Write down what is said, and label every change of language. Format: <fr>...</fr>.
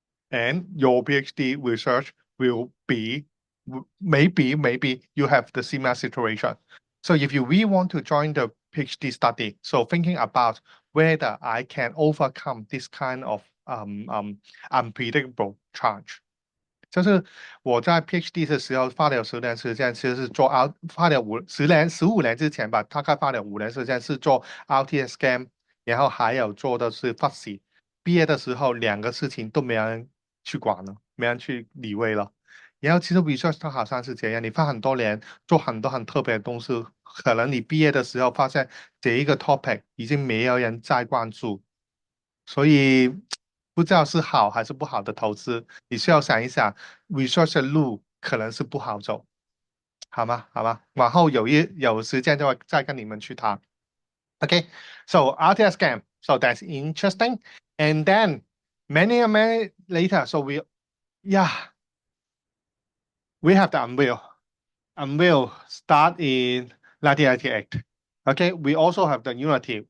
<en>And your PhD research will be maybe you have the similar situation. So if you really want to join the PhD study, so thinking about whether I can overcome this kind of unpredictable charge.</en> <zh>就是我在 PhD 的时候花了10年时间，其实是做 out 花了15年之前吧，大概花了5年时间是做 RTS game，然后还有做的是 Fuzzy。毕业的时候两个事情都没人去管了，没人去理会了。然后其实 research 它好像是这样，你花很多年做很多很特别的东西，可能你毕业的时候发现这一个 topic 已经没有人再关注，所以不知道是好还是不好的投资，你需要想一想，research 的路可能是不好走，好吗？好吗？往后有时间就会再跟你们去谈。</zh> <en>Okay, so RTS game, so that's interesting. And then many later, so yeah, we have the Unreal. Unreal start in 1998. Okay, we also have the Unity.</en>